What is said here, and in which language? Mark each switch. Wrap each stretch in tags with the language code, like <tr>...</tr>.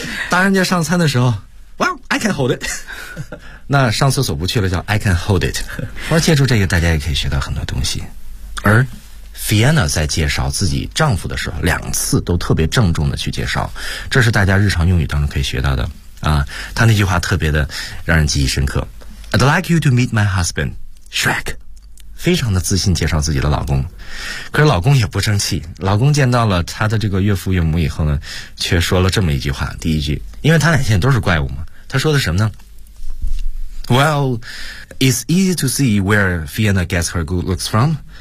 <zh>当人家上餐的时候 ，</zh> <en>Well, I can hold it。</en> <zh>那上厕所不去了，叫</zh> <en>I can hold it。</en> <zh>我借助这个，大家也可以学到很多东西。而 Fiona 在介绍自己丈夫的时候，两次都特别郑重的去介绍，这是大家日常用语当中可以学到的啊。他那句话特别的让人记忆深刻。</zh> <en>I'd like you to meet my husband, Shrek.</en> <zh>非常的自信介绍自己的老公，可是老公也不争气。老公见到了他的这个岳父岳母以后呢，却说了这么一句话。第一句，因为他俩现在都是怪物嘛，他说的什么呢 ？</zh> <en>Well, it's easy to see where Fiona gets her good looks from.</en>